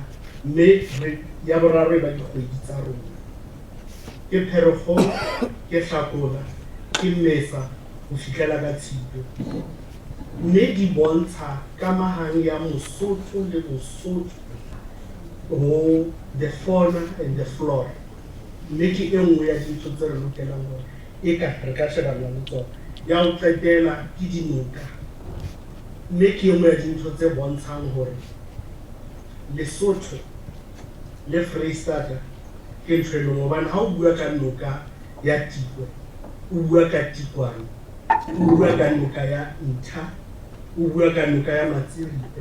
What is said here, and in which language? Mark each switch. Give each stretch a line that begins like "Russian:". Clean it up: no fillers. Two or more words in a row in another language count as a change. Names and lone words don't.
Southern Sotho: Mme ya boraro e ba dikgwedi tsa rona. Ke Pherekgong, ke Hlakola, ke Mmesa ho fihlela ka Tshitwe. Mme di bontsha kamahang ya Mosotho le Mosotho ho
English: the fauna and the flora.
Southern Sotho: Mme ke e nngwe ya dintho tse re lokelang hore e ka re ka shebana le tsona. Ya ho qetela ke dinoka. Mme ke e nngwe ya dintho tse bontshang hore Lesotho le Freistata ke ntho e leng hobane ha o bua ka noka ya Tikwe, o bua ka Tikwane, o bua ka noka ya Ntsha, o bua ka noka ya Matsiripe.